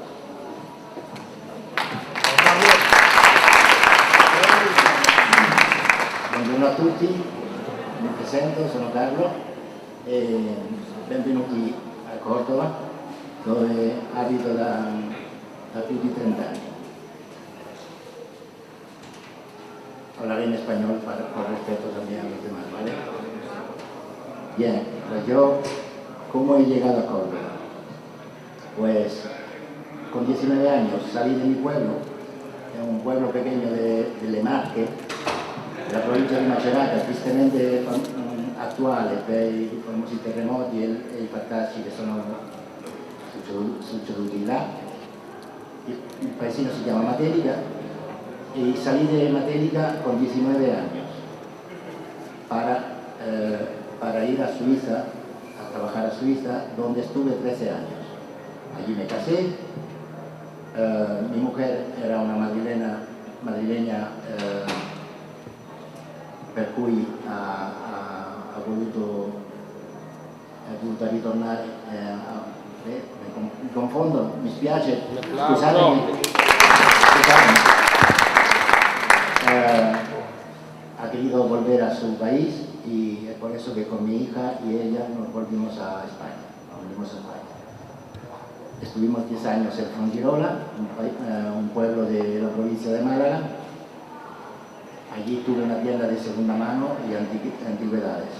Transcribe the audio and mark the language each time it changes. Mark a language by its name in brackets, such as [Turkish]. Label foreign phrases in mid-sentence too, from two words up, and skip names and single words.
[Italian] Buongiorno a tutti, mi presento, sono Carlo e benvenuti a Córdoba, dove abito da più di 30 años. [Spanish] Hablaré en español por respeto también a los demás, ¿vale? Bien, pues yo, ¿cómo he llegado a Córdoba? Pues con 19 años salí de mi pueblo, es un pueblo pequeño de Lemarque, [Italian] la provincia di Macerata, tristemente attuale per i famosi terremoti e i fattacci che sono succeduti là. Il paesino si chiama [Spanish] Matelica y salí de Matelica con 19 años para ir a Suiza, a trabajar a Suiza, donde estuve 13 años. Allí me casé, mi mujer era una madrileña [Italian] per cui ha voluto ritornare mi confondo, mi spiace, scusatemi. [Spanish] Ha querido volver a su país y es por eso que con mi hija y ella nos volvimos a España. Estuvimos 10 años en Fuengirola, un pueblo de la provincia de Málaga. Allí tuve una tienda de segunda mano y antigüedades.